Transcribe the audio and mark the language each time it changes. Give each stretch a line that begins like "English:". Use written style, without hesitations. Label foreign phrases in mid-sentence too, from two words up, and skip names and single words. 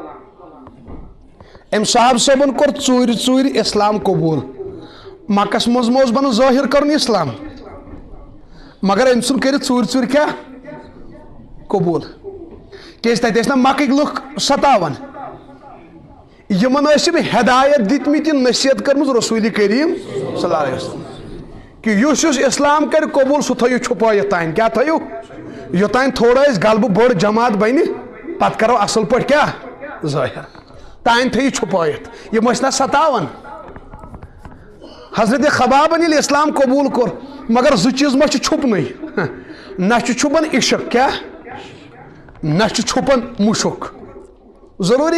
Kashmiri: أمۍ صحابہٕ صٲبن کوٚر ژوٗرِ اسلام قبوٗل مکس منٛز ما اوس بنان ظٲہِر کرُن اسلام مگر أمۍ ژھُن کٔرِتھ ژوٗرِ کیٛاہ قبوٗل کیٛازِ تتہِ ٲسۍ نا مکٕکۍ لُکھ ستاوان یِمن ٲسۍ یِم ہدایت دِتمٕتۍ یہِ نصیحت کٔرمٕژ رسول کریم
Arabic: صلی اللہ علیہ وسلم
Kashmiri: کہ یُس یُس اسلام کرِ قبوٗل سُہ تھٲیِو چھُپٲیِتھ تانۍ کیٛاہ تھٲیِو یوٚتانۍ تھوڑا أسۍ غلبہٕ بٔڑ جماعت بنہِ پتہٕ کرو اصل پٲٹھۍ کیٛاہ ظٲہِر تانۍ تھٲیِو چھُپٲیِتھ یِم ٲسۍ نا ستاوان حضرت خبابن ییٚلہِ اسلام قبوٗل کوٚر مگر زٕ چیٖز ما چھِ چھُپنٕے نہ چھُ چھُپان عشق کیٛاہ نہ چھُ چھُپان مُشُک ضروٗری